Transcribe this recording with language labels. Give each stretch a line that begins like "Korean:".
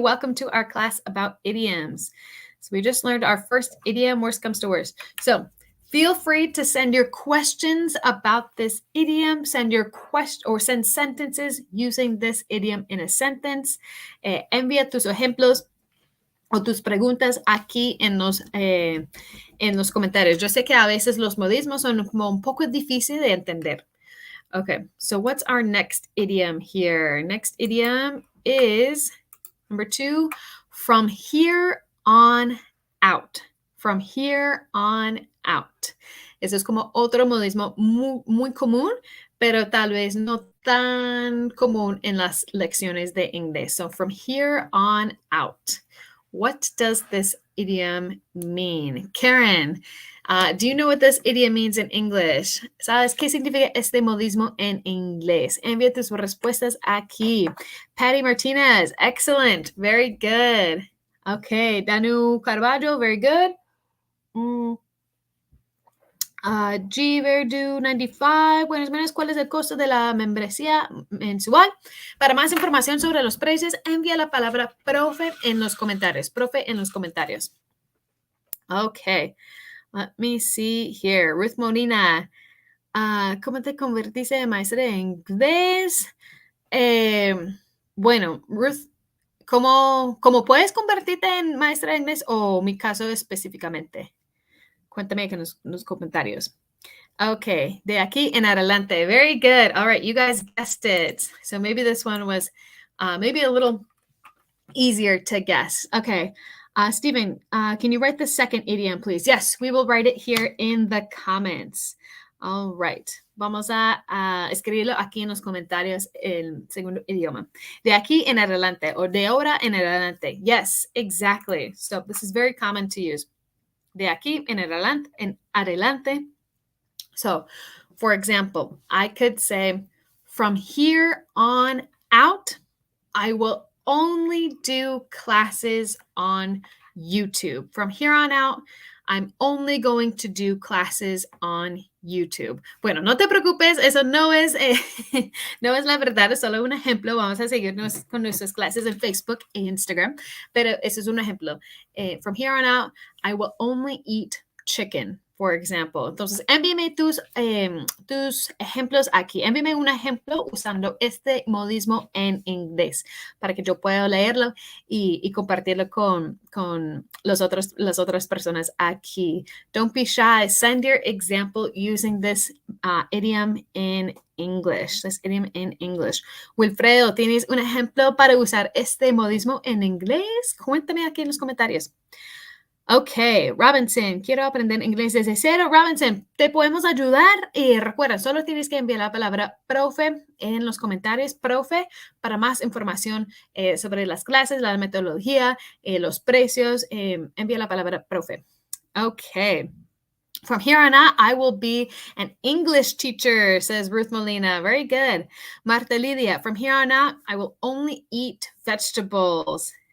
English: Welcome to our class about idioms. So we just learned our first idiom, worst comes to worst. So feel free to send your questions about this idiom. Send your question or send sentences using this idiom in a sentence.
Spanish: Envía tus ejemplos o tus preguntas aquí en los comentarios. Yo sé que a veces los modismos son como un poco difícil de entender.
English: Okay, so what's our next idiom here? Next idiom is number 2, from here on out. From here on out.
Spanish: Eso es como otro modismo muy, muy común, pero tal vez no tan común en las lecciones de inglés.
English: So from here on out. What does this idiom mean? Karen, do you know what this idiom means in English?
Spanish: ¿Sabes qué significa este modismo en inglés? Envía tus respuestas aquí.
English: Patty Martinez, excellent. Very good. Okay, Danu Carvalho, very good.
Spanish: G Verdu 95, buenas noches. ¿Cuál es el costo de la membresía mensual? Para más información sobre los precios, envía la palabra profe en los comentarios. Profe en los comentarios.
English: Okay, let me see here.
Spanish: Ruth Molina, ¿cómo te convertiste de maestra de inglés? Bueno, Ruth, ¿cómo puedes convertirte en maestra de inglés o mi caso específicamente? Cuéntame en los comentarios. Okay, de aquí en adelante.
English: Very good. All right, you guys guessed it. So maybe this one was maybe a little easier to guess. Okay, Stephen, can you write the second idiom, please? Yes, we will write it here in the comments. All right,
Spanish: vamos a escribirlo aquí en los comentarios el segundo idioma. De aquí en adelante o de ahora en adelante.
English: Yes, exactly. So this is very common to use.
Spanish: De aquí en adelante.
English: So, for example, I could say, from here on out, I will only do classes on YouTube. From here on out, I'm only going to do classes on YouTube.
Spanish: Bueno, no te preocupes, eso no es, no es la verdad, es solo un ejemplo. Vamos a seguirnos con nuestras clases en Facebook e Instagram, pero eso es un ejemplo.
English: From here on out, I will only eat chicken, for example.
Spanish: Entonces, envíame tus ejemplos aquí. Envíame un ejemplo usando este modismo en inglés para que yo pueda leerlo y compartirlo con las otras personas aquí.
English: Don't be shy. Send your example using this idiom in English. This idiom in English.
Spanish: Wilfredo, ¿tienes un ejemplo para usar este modismo en inglés? Cuéntame aquí en los comentarios. Ok, Robinson, quiero aprender inglés desde cero. Robinson, te podemos ayudar y recuerda, solo tienes que enviar la palabra profe en los comentarios, profe, para más información sobre las clases, la metodología, los precios, envía la palabra profe. Ok.
English: From here on out, I will be an English teacher, says Ruth Molina. Very good. Marta Lidia, from here on out, I will only eat vegetables.